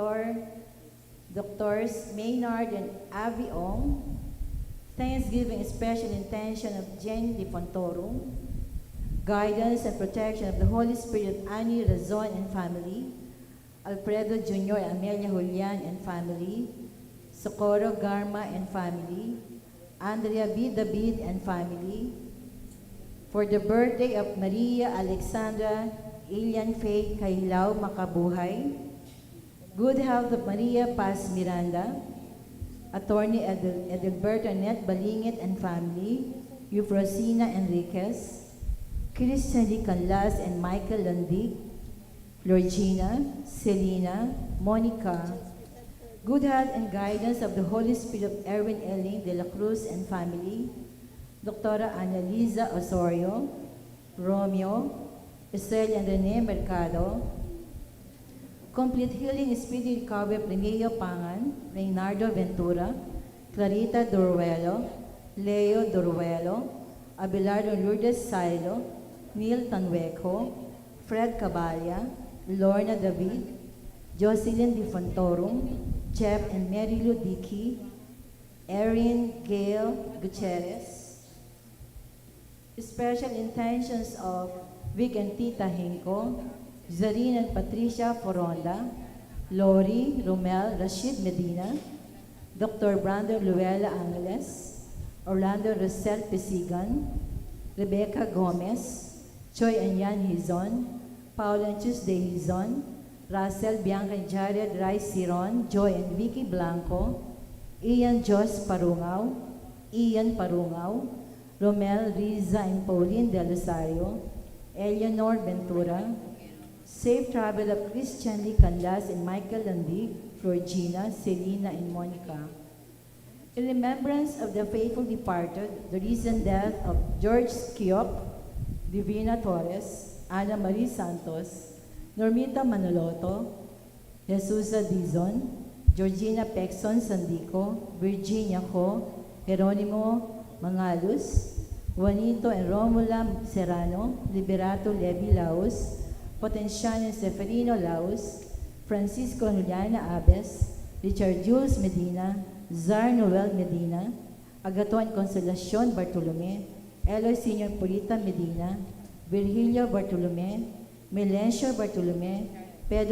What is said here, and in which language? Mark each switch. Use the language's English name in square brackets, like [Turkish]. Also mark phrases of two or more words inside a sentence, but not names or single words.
[English] Doctors Maynard and Avi Ong, Thanksgiving, special intention of Jane Di Fontoro, guidance and protection of the Holy Spirit of Annie Razon and family, Alfredo Jr. Amelia Julian and family, Socorro Garma and family, Andrea B. David and family, for the birthday of Maria Alexandra Ilian Faye Kailao Makabuhay, good health of Maria Paz Miranda, Attorney Adalberto Annette Balingit and family, Eufrosina Enriquez, Christian Lee Canlas and Michael Landig, Lorgina, Selena, Monica, good health and guidance of the Holy Spirit of Erwin Eling de la Cruz and family, Dr. Annalisa Osorio, Romeo, Estelle and Rene Mercado, complete healing, speedy recovery of Remeo Pangan, Reynardo Ventura, Clarita Duruelo, Leo Duruelo, Abelardo Lourdes Silo, Neil Tanweco, Fred Caballa, Lorna David, Jocelyn Di Fontorum, Jeff and Mary Lou Dickey, Erin Gail Gutierrez. Special intentions of Vic and Tita Hinko, Zarine and Patricia Foronda, Lori, Romel, Rashid Medina, Dr. Brandon Luella Angeles, Orlando Rosel Pesigan, Rebecca Gomez, Choi Anyan Hizon, Paul and Tuesday Hizon, Russell Bianca and Jared Rice Siron, Joy and Vicky Blanco, Ian Jos Parungaw, Ian Parungaw, Romel, Riza and Pauline Del Rosario, Eleanor Ventura, safe travel of Christian Lee Canlas and Michael Landig, Georgina, Selena, and Monica. In remembrance of the faithful departed, the recent death of George Skiop, Divina Torres, Ana Marie Santos, Normita Manoloto, Jesusa Dizon, Georgina Pexon Sandico, Virginia Co, Jeronimo Mangalus, Juanito and Romula Serrano, Liberato Levi Laos, Potenciano Seferino Laos, Francisco Juliana Abes, Richard Jules Medina, Zar Noel Medina, Agaton Consolacion Bartolome, Eloy Senior Purita Medina, Virgilio Bartolome, Melencio Bartolome, Pedro